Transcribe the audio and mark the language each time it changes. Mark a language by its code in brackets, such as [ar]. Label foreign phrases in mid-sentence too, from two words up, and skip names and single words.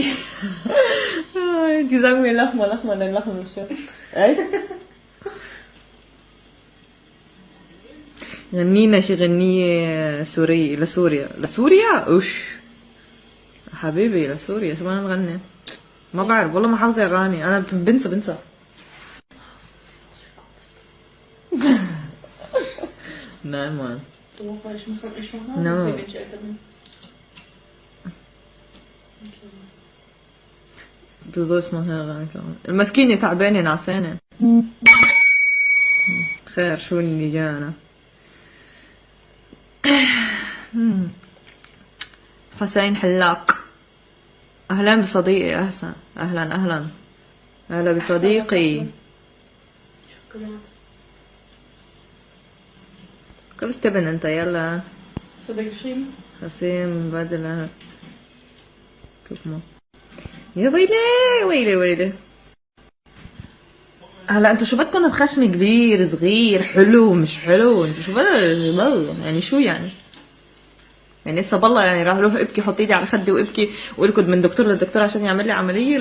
[ar] انتي زلمة لخمة شو؟ اي غنينا شي غنية سورية لسوريا اوش حبيبي لسوريا. شو بدنا نغني؟ ما بعرف والله ما حافظة اغاني، انا بنسى. [de] Nein, Mann. Doch, weil ich muss dann echt noch No. wenn ich älter bin. Du sollst mal hören. [ar] المسكينة تعبانة نعسانة. خير شو اللي جانا؟ حسين حلاق. أهلا بصديقي أحسن. أهلا بصديقي. شكرا. كيف تبن انت؟ يلا [de] Was hat er geschrieben? [ar] حسين بدلة كمان. يا ويلي ويلي ويلي. هلا انتوا شو بدكم بخشم كبير صغير حلو مش حلو؟ انتوا شو يعني شو يعني؟ يعني لسه بالله يعني راح اروح ابكي حط ايدي على خدي وابكي واركض من دكتور لدكتور عشان يعمل لي عمليه؟